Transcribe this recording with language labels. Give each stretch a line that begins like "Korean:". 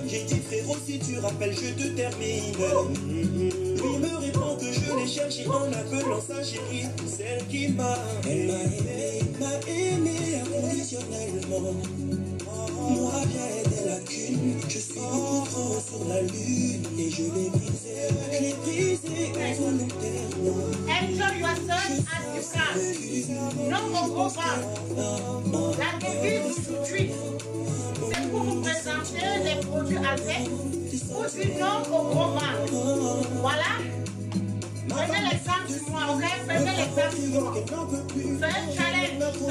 French: trop si tu rappelles, je te termine. Lui me répond que je l'ai cherché en appelant sa chérie, celle qui m'a aimé inconditionnellement. Moi bien des lacunes, je suis beaucoup sur la lune et je l'ai brisé involontairement.
English: Enjoy yourself as you can.
French: Non au gros ventre. La devise d'aujourd'hui, c'est pour vous présenter les produits avec ou sinon au gros ventre. Voilà. Prenez l'exemple sur moi, ok? Prenez l'exemple sur moi. C'est un challenge.